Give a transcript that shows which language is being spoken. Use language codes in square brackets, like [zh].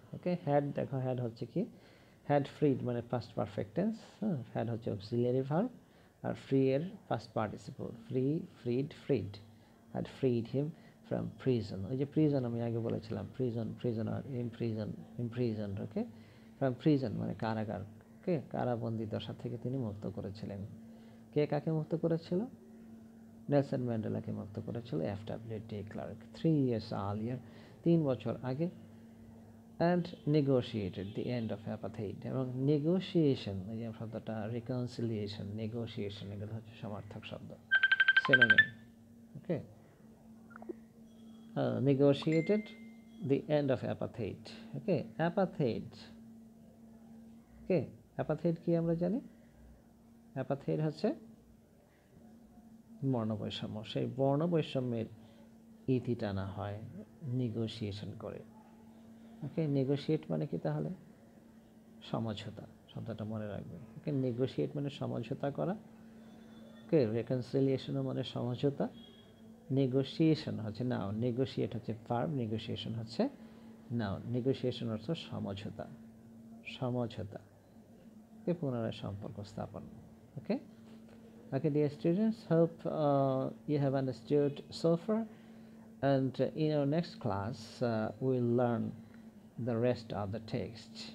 [bn] ওকে, had, দেখো had হচ্ছে কি, হ্যাড ফ্রিড মানে পাস্ট পারফেক্ট টেন্স, হ্যাড হচ্ছে অক্সিলিয়ারি ভার্ব, আর ফ্রি এর past participle, ফ্রিড, [en] Had freed him from prison. [bn] ওই যে প্রিজন আমি আগে বলেছিলাম, প্রিজনার, ইমপ্রিজনড। ওকে, ফ্রম প্রিজন মানে কারাগার। ওকে, কারাবন্দি দশা থেকে তিনি মুক্ত করেছিলেন। কে কাকে মুক্ত করেছিল? নেলসন ম্যান্ডেলাকে মুক্ত করেছিল F.W. [en] de Klerk 3 years earlier, [bn] 3 বছর আগে। [en] And negotiated the end of apartheid. [bn] এবং নেগোশিয়েশন, এই যে শব্দটা, রিকনসিলিয়েশন, নেগোশিয়েশন, এগুলো হচ্ছে সমার্থক শব্দ, synonym. [en] Okay, negotiated the end of apartheid. Okay, apartheid. [bn] Okay, apartheid কি আমরা জানি? apartheid হচ্ছে বর্ণবৈষম্য। সেই বর্ণবৈষম্যের ইতি টানা হয় নেগোশিয়েশন করে। ওকে, নেগোশিয়েট মানে কি তাহলে? সমঝোতা, শব্দটা মনে রাখবে। ওকে, নেগোশিয়েট মানে সমঝোতা করা। ওকে, রেকনসিলিয়েশনও মানে সমঝোতা, নেগোসিয়েশন হচ্ছে নাউন, নেগোশিয়েট হচ্ছে ভার্ব, নেগোসিয়েশন হচ্ছে নাউন। নেগোসিয়েশন অর্থ সমঝোতা, সমঝোতা কে পুনরায় সম্পর্ক স্থাপন। [en] Okay, okay dear students, hope you have understood so far, and in our next class we'll learn the rest of the text.